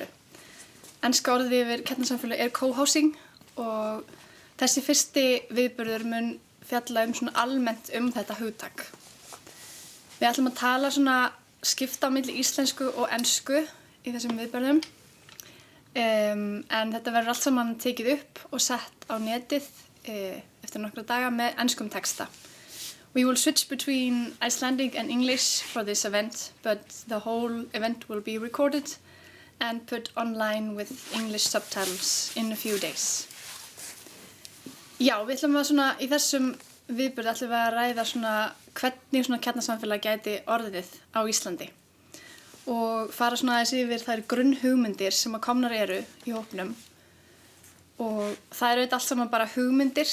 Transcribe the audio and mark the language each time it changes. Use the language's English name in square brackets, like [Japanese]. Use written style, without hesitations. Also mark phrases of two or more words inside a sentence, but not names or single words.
[Icelandic] Enska orðið yfir kjarnasamfélög co-housing og þessi fyrsti viðburður mun fjalla svona almennt þetta hugtak. Við ætlum að tala skipta á milli íslensku og ensku í þessum viðburðum. En þetta verður allt saman tekið upp og sett á netið eftir nokkra daga með enskum texta. [English] We will switch between Icelandic and English for this event, but the whole event will be recorded and put online with English subtitles in a few days. [Icelandic] Já, við ætlum að í þessum viðburði ætlum við að ræða hvernig kjarnasamfélag gæti orðið á Íslandi og fara aðeins yfir þær grunnhugmyndir sem komnar eru í hópnum. Og það eru allt saman bara hugmyndir.